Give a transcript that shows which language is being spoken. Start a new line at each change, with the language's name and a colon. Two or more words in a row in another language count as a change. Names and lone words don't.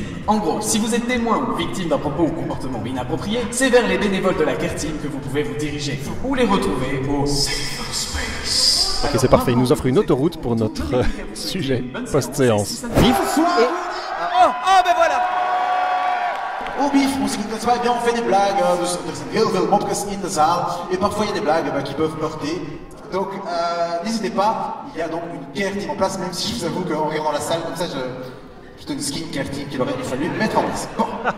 French: En gros, si vous êtes témoin ou victime d'un propos ou comportement inapproprié, c'est vers les bénévoles de la guerre team que vous pouvez vous diriger ou les retrouver au Safe Space. Ok, c'est parfait, il nous offre une autoroute pour notre sujet post-séance. Bif ben voilà. Au bif, on se dit pas bien, on fait des blagues,
Dutch: er zijn heel veel mopjes in de zaal,
French: et parfois il y a des blagues qui peuvent heurter. Donc n'hésitez pas, il y a donc une
English: care team
French: en place, même si je vous avoue qu'en regardant la salle comme ça, je donne une
English: skin care team
French: qu'il aurait fallu mettre en place. Bon,